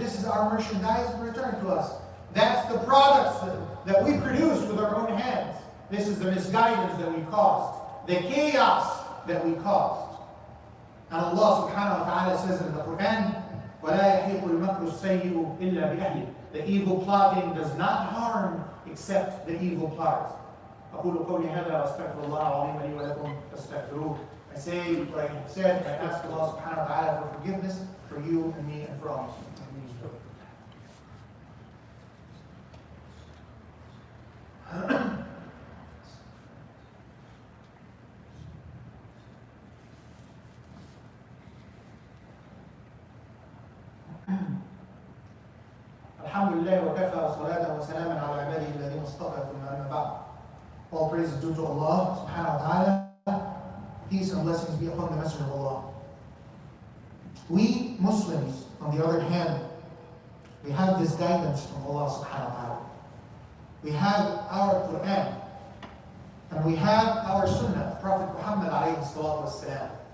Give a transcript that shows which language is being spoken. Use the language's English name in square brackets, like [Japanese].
[English] This is our merchandise returned to us. That's the products that we produce with our own hands. This is the misguidance that we caused. The chaos that we caused. And Allah subhanahu wa ta'ala says in the Quran, [Arabic] وَلَا يَحِيقُ الْمَكْرُ السَّيِّئُ إِلَّا بِأَهْلِهِ. [English] The evil plotting does not harm except the evil plotters. [Arabic] أقول قولي هذا وأستغفر الله العظيم لي ولكم فاستغفروه. [English] I say what I said, I ask Allah subhanahu wa ta'ala for forgiveness for you and me and for all. [Arabic] الحمد لله وكفى وصلاة وسلاما على عباده الذين اصطفى ثم أما بعد. [English] All praise is due to Allah subhanahu wa ta'ala. Peace and blessings be upon the Messenger of Allah. We Muslims, on the other hand, we have this guidance from Allah subhanahu wa ta'ala. We have our Quran, and we have our Sunnah, Prophet Muhammad alayhi salatu wasalam.